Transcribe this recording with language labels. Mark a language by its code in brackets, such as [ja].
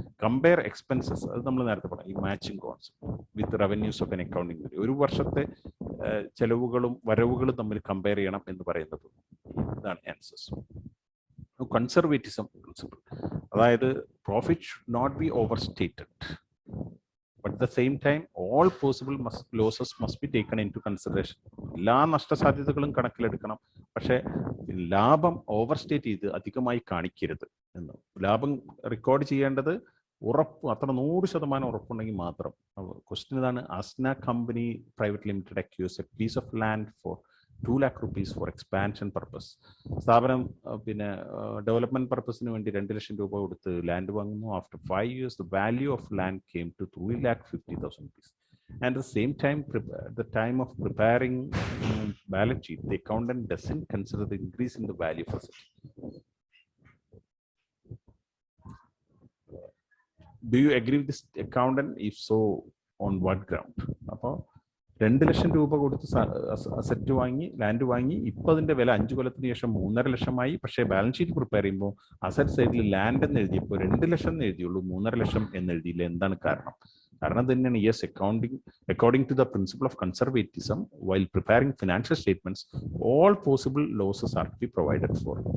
[en] Compare expenses, [ml] അത് നമ്മൾ നേരത്തെ പറഞ്ഞു, ഈ [en] Matching concept with revenues of an accounting. [ml] ഒരു വർഷത്തെ ചെലവുകളും വരവുകളും തമ്മിൽ കമ്പയർ ചെയ്യണം എന്ന് പറയുന്നത്. ഇതാണ് ആൻസേഴ്സ്. [en] conservatism principle, [ml] അതായത് [en] Profit should not be overstated. But at the same time, all possible losses must be taken into consideration. [ml] എല്ലാ നഷ്ടസാധ്യതകളും കണക്കിലെടുക്കണം. പക്ഷേ ലാഭം ഓവർസ്റ്റേറ്റ് ചെയ്ത് അധികമായി കാണിക്കരുത് എന്ന്. ലാഭം റെക്കോർഡ് ചെയ്യേണ്ടത് അത്ര 100% ഉറപ്പുണ്ടെങ്കിൽ മാത്രം. ക്വസ്റ്റ്യൻ ഇതാണ്. [en] Asna company private limited acquires a piece of land for 2 lakh rupees for expansion purpose. [ml] സ്ഥാപനം പിന്നെ ഡെവലപ്മെന്റ് പർപ്പസിന് വേണ്ടി 2 ലക്ഷം രൂപ കൊടുത്ത് ലാൻഡ് വാങ്ങുന്നു. [en] After 5 years the value of land came to 3,50,000 rupees. And at the same time, at the time of preparing balance sheet, the accountant doesn't consider the increase in the value of asset. Do you agree with this accountant? If so, on what ground? [ml] അപ്പോൾ 2 ലക്ഷം രൂപ കൊടുത്ത് asset വാങ്ങി land വാങ്ങി, ഇപ്പം അതിന്റെ വില 5 കൊല്ലത്തിന് ശേഷം 3.5 ലക്ഷമായി. പക്ഷേ ബാലൻസ് ഷീറ്റ് പ്രിപ്പയർ ചെയ്യുമ്പോൾ അസറ്റ് സൈഡിൽ ലാൻഡ് എന്ന് എഴുതിയപ്പോൾ 2 ലക്ഷം എന്ന് എഴുതിയുള്ളൂ, 3.5 ലക്ഷം എന്ന് എഴുതിയില്ല. എന്താണ് കാരണം? കാരണം തന്നെയാണ് [en] Yes, according to the principle of conservatism while preparing financial statements all possible losses are to be provided for.